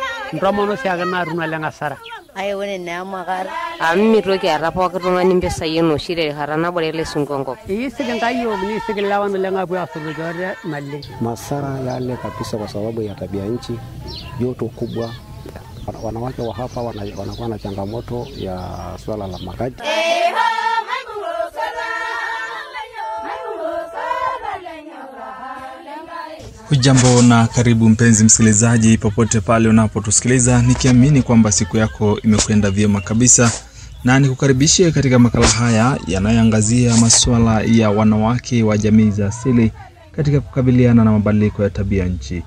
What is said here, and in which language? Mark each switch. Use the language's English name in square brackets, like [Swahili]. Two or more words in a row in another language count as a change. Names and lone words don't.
[Masai] ntomono siake naatuna lengasara Ai ore neamakar mitoki aata pooki tung'ani mpisai enoshi terishata nabore ele sungu enkop. isiki nkayiok nisiki lewan lengapuo asotoki ate naleng. [Swahili] Masara yale kabisa kwa sababu ya tabia nchi, joto kubwa. Wanawake wa hapa wanakuwa na changamoto ya swala la makazi. Hujambo na karibu mpenzi msikilizaji popote pale unapotusikiliza, nikiamini kwamba siku yako imekwenda vyema kabisa, na nikukaribishe katika makala haya yanayoangazia masuala ya wanawake wa jamii za asili katika kukabiliana na mabadiliko ya tabia nchi.